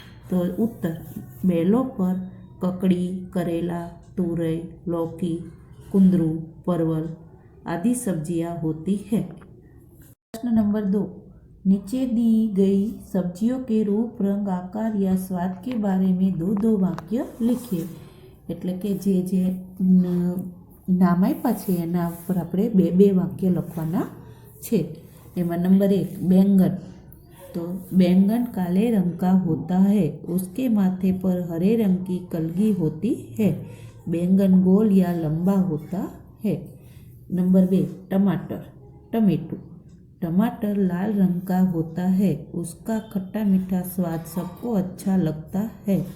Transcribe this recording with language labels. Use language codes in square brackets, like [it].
[hi] तो उत्तर, बेलों पर ककड़ी, करेला, तुरई, लौकी, कुंदरू, परवल आदि सब्जियां होती है। प्रश्न नंबर 2, नीचे दी गई सब्जियों के रूप, रंग, आकार या स्वाद के बारे में 2 वाक्य लिखिए। [gu] એટલે કે જે નામ આપ્યા છે એના ઉપર આપણે 2 વાક્ય લખવાના છે। એમાં નંબર 1, बैंगन। [hi] तो बैंगन काले रंग का होता है, उसके माथे पर हरे रंग की कलगी होती है। बैंगन गोल या लंबा होता है। नंबर 2, टमाटर, टमेटो। टमाटर लाल रंग का होता है, उसका खट्टा मीठा स्वाद सबको अच्छा लगता है।